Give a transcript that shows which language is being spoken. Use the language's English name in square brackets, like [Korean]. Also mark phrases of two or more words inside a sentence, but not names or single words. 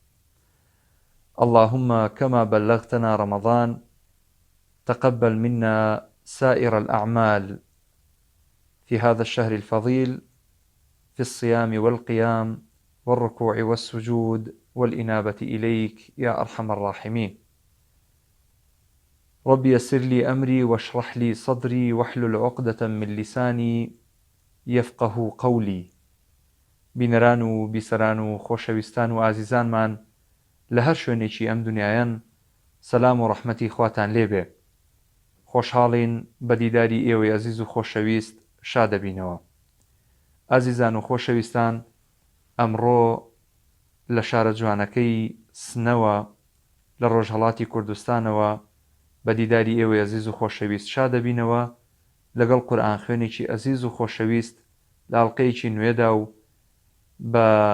[Arabic] اللهم كما بلغتنا رمضان تقبل منا سائر الأعمال في هذا الشهر الفضيل في الصيام والقيام والركوع والسجود والإنابة إليك يا أرحم الراحمين. رب يسر لي أمري واشرح لي صدري واحلل عقدة من لساني يفقه قولي. [Central Kurdish] بینەران و بیسەران و خۆشەویستان و ئازیزانمان لە هەر شوێنێکی ئەم دنیایان سەلام و ڕەحمەتی خواتان لێبێ. خۆشحاڵین بە دیداری ئێوەی ئەزیز و خۆشەویست شادەبینەوە. ئازیزان و خۆشەویستان، ئەمڕۆ لە شارە جوانەکەی سنەوە لە ڕۆژهەڵاتی کوردستانەوە بە دیداری ئێوەی ئەزیز و خۆشەویست شادەبینەوە لەگەڵ قورئان خوێنێکی ئەزیز و خۆشەویست لە ئەڵقەیەکی نوێدا و بە